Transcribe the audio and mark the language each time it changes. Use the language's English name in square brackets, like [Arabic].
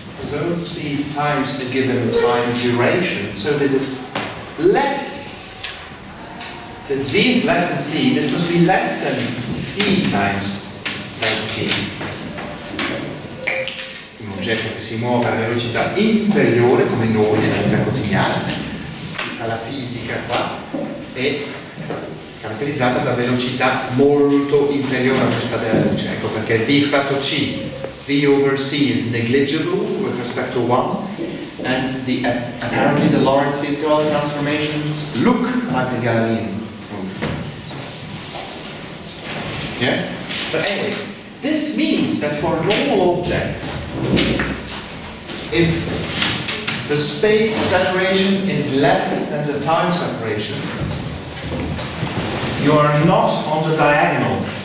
[English] total speed times a given time duration. So this is less. Since v is less than c, this must be less than c times t. [Italian] Un oggetto che si muove a velocità inferiore, come noi nella vita quotidiana, la fisica qua, è caratterizzata da velocità molto inferiore a questa della luce. Ecco perché v fratto c, [English] v over c is negligible with respect to 1, and apparently the Lorentz-Fitzgerald transformations look like the Galilean. Yeah? But anyway, this means that for normal objects, if the space separation is less than the time separation, you are not on the diagonal.